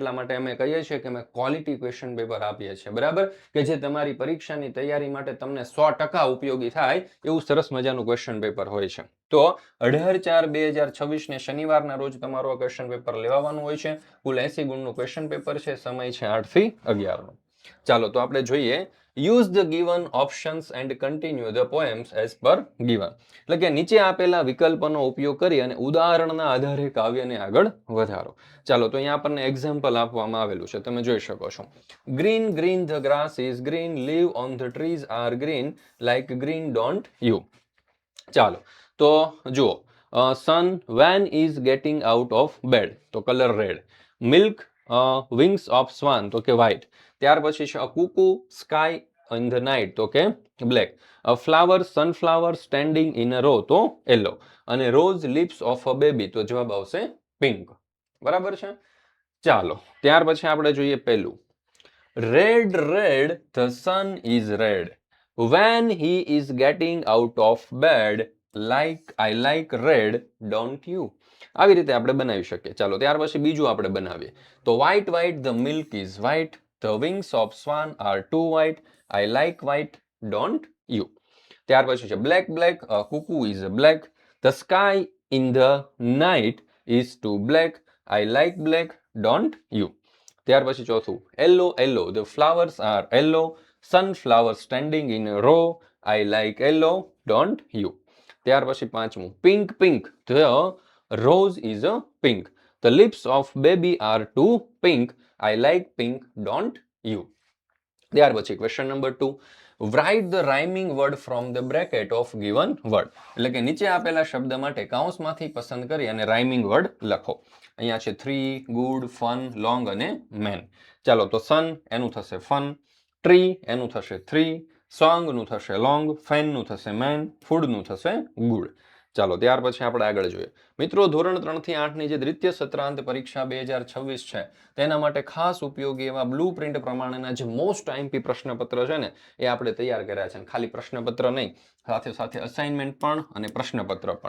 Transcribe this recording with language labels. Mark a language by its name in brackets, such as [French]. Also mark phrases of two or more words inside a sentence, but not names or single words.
[Gujarati] એટલા માટે અમે કહીએ છીએ કે અમે [English] quality question paper [Gujarati] આપીએ છીએ. બરાબર, કે જે તમારી પરીક્ષાની તૈયારી માટે તમને 100% ઉપયોગી થાય એવું સરસ મજાનું [English] question paper [Gujarati] હોય છે. તો 18/4/2026 ને શનિવારના રોજ તમારું આ [English] question paper [Gujarati] લેવાનું હોય છે. કુલ 80 ગુણનું [English] question paper [Gujarati] છે. સમય છે 8 થી 11 નો. ચાલો તો આપણે જોઈએ. [English] Use the given options and continue the poems as per given. [Gujarati] એટલે કે નીચે આપેલા વિકલ્પનો ઉપયોગ કરી અને ઉદાહરણના આધારે કાવ્યને આગળ વધારો. ચાલો તો અહીંયા આપણને એક્ઝામ્પલ આપવામાં આવેલું છે, તમે જોઈ શકો છો. [English] green green the grass is green, leaf on the trees are green, like green don't you. [Gujarati] ચાલો તો જુઓ. [English] sun when is getting out of bed, [Gujarati] તો કલર રેડ. [English] મિલ્ક wings of swan, [Gujarati] તો કે white. ત્યાર પછી છે [English] cuckoo sky in the night, [Gujarati] તો કે black. [English] a flower sunflower standing in a row, તો yellow. અને rose lips of a baby, [Gujarati] તો જવાબ આવશે pink. બરાબર છે. ચાલો ત્યાર પછી આપણે જોઈએ પેલું. [English] red the sun is red when he is getting out of bed, like I like red don't you. [Gujarati] આવી રીતે આપણે બનાવી શકીએ. ચાલો ત્યાર પછી બીજું આપણે બનાવીએ. [English] તો white the milk is white, the wings of swan are too white, I like white don't you. [Gujarati] ત્યાર પછી છે [English] black a cuckoo is black, the sky in the night is too black, I like black don't you. [Gujarati] ત્યાર પછી ચોથું [English] yellow the flowers are yellow, sunflower standing in a row, I like yellow don't you. [Gujarati] ત્યાર પછી પાંચમું [English] pink the rose is a pink, the lips of baby are too pink, I like pink don't you. [Gujarati] ત્યાર પછી [English] question number 2, write the rhyming word from the bracket of given word. [Gujarati] એટલે કે નીચે આપેલા શબ્દ માટે કૌંસમાંથી પસંદ કરી અને [English] rhyming word [Gujarati] લખો. અહીંયા છે [English] 3 good fun long અને man. [Gujarati] ચાલો તો sun એનું થશે fun, tree એનું થશે 3, song નું થશે long, fan નું થશે man, food નું થશે good. ચાલો ત્યાર પછી આપણે આગળ જોઈએ. મિત્રો, ધોરણ 3 થી 8 ની જે દ્વિતીય સત્રાંત પરીક્ષા 2026 છે તેના માટે ખાસ ઉપયોગી એવા [English] blue print [Gujarati] પ્રમાણેના જે [English] most IMP [Gujarati] પ્રશ્નપત્ર છે ને એ આપણે તૈયાર કર્યા છે. ખાલી પ્રશ્નપત્ર નહીં, સાથે અસાઇનમેન્ટ પણ અને પ્રશ્નપત્ર પણ.